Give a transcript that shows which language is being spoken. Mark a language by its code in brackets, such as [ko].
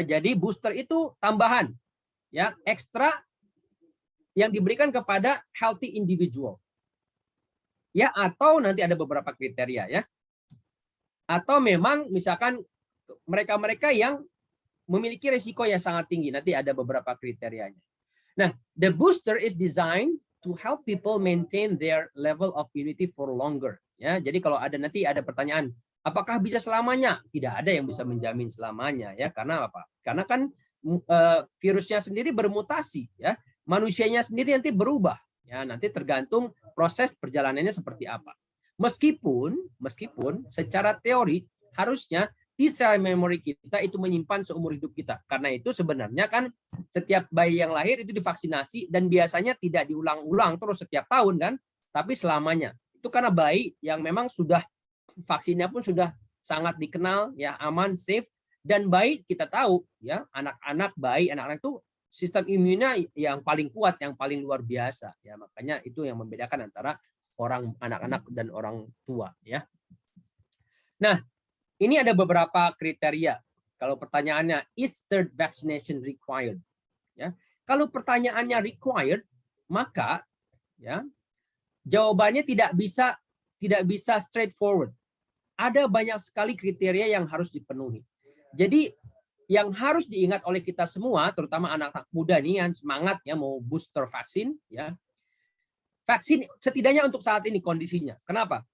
[id] Jadi booster itu tambahan, ya, ekstra yang diberikan kepada [en] healthy individual. [id] ya, atau nanti ada beberapa kriteria ya. Atau memang misalkan mereka-mereka yang memiliki risiko yang sangat tinggi, nanti ada beberapa kriterianya. [en] Nah, the booster is designed to help people maintain their level of immunity for longer. [id] Ya, jadi kalau nanti ada pertanyaan, apakah bisa selamanya? Tidak ada yang bisa menjamin selamanya ya. Karena apa? Karena kan virusnya sendiri bermutasi ya. Manusianya sendiri nanti berubah. Ya, nanti tergantung proses perjalanannya seperti apa. Meskipun secara teori harusnya T-cell memory kita itu menyimpan seumur hidup kita. Karena itu sebenarnya kan setiap bayi yang lahir itu divaksinasi dan biasanya tidak diulang-ulang terus setiap tahun kan, tapi selamanya. Itu karena bayi yang memang sudah vaksinnya pun sudah sangat dikenal ya, aman, [en] safe, [id] dan bayi kita tahu ya, anak-anak itu sistem imunnya yang paling kuat, yang paling luar biasa ya. Makanya itu yang membedakan antara anak-anak dan orang tua ya. Nah, ini ada beberapa kriteria. Kalau pertanyaannya, [en] is third vaccination required? [id] Ya, kalau pertanyaannya required, maka ya jawabannya tidak bisa [en] straightforward. [id] Ada banyak sekali kriteria yang harus dipenuhi. Jadi yang harus diingat oleh kita semua, terutama anak-anak muda nih yang semangat ya mau booster vaksin, ya vaksin setidaknya untuk saat ini kondisinya. Kenapa?